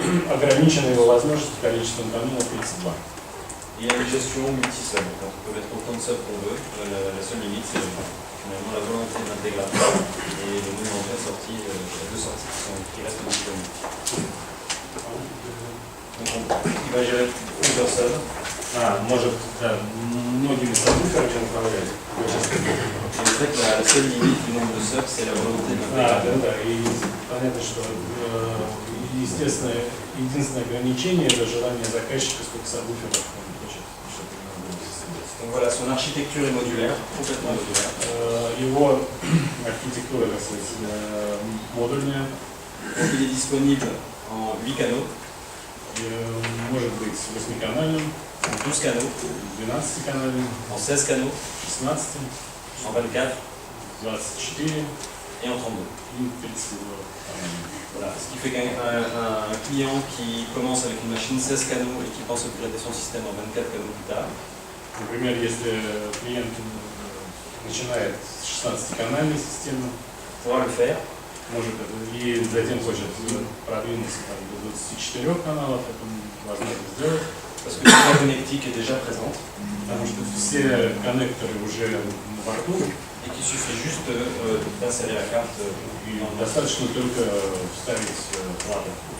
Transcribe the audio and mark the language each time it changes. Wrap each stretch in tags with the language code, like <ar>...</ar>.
<ru>Ограничена его возможность количеством каналов 32.</ru> <fr>Il y a une gestion multi-sub, donc on peut mettre autant de subs qu'on veut. La seule limite c'est finalement la volonté de l'intégration et le nombre d'entrées-sorties, deux sorties qui restent disponibles. Donc il va gérer plusieurs subs.</fr> <ru>Может, да, многими сабвуферами управлять.</ru> <fr>Et en fait la seule limite du nombre de subs c'est la volonté de l'intégration.</fr> <ru>Да, и понятно, что естественно, единственное ограничение это желание заказчика, сколько сабвуферов он хочет, чтобы у него было состоять.</ru> <fr>Donc voilà, son architecture est modulaire, complètement modulaire.</fr> <ru>Его архитектура, так сказать, модульная,</ru> <fr>Donc il est disponible en 8 canaux,</fr> <ru>может быть 8-канальным,</ru> <fr>en 12 canaux,</fr> <ru>12-канальным,</ru> <fr>en 16 canaux,</fr> <ru>16,</ru> <fr>en 24</fr> <ru>24</ru> <fr>et en 32.</fr> <ru>и 32 канальным.</ru> <fr>Voilà, ce qui fait qu'un client qui commence avec une machine 16 canaux et qui pense upgrader son système en 24 canaux plus tard,</fr> <ru>Например, если клиент начинает с 16-канальной системы,</ru> <fr>pourra le faire.</fr> <ru>может и затем хочет продвинуться там, до 24 каналов, это возможно сделать,</ru> <fr>Parce que toute la connectique est déjà présente</fr> <ru>потому что все коннекторы уже на борту,</ru> <fr>et qu'il suffit juste d'insérer la carte.</fr> <ru>и достаточно только вставить плату.</ru>